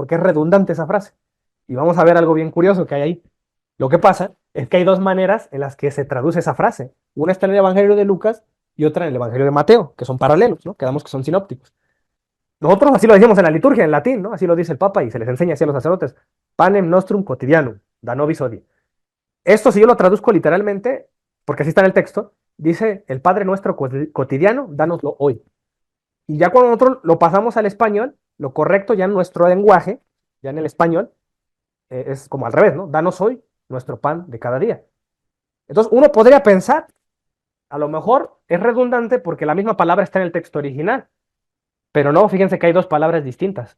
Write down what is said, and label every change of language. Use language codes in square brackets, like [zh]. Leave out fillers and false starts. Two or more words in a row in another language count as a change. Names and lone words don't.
[es] Porque es redundante esa frase. Y vamos a ver algo bien curioso que hay ahí. Lo que pasa es que hay dos maneras en las que se traduce esa frase. Una está en el Evangelio de Lucas y otra en el Evangelio de Mateo, que son paralelos, ¿no? Quedamos que son sinópticos. Nosotros así lo decimos en la liturgia, en latín, ¿no? Así lo dice el Papa y se les enseña así a los sacerdotes. [la] Panem nostrum quotidianum, da nobis hodie. [es] Esto, si yo lo traduzco literalmente, porque así está en el texto, dice el Padre nuestro cotidiano, dánoslo hoy. Y ya cuando nosotros lo pasamos al español, lo correcto ya en nuestro lenguaje, ya en el español, es como al revés, ¿no? Danos hoy nuestro pan de cada día. Entonces uno podría pensar, a lo mejor es redundante porque la misma palabra está en el texto original, pero no, fíjense que hay dos palabras distintas.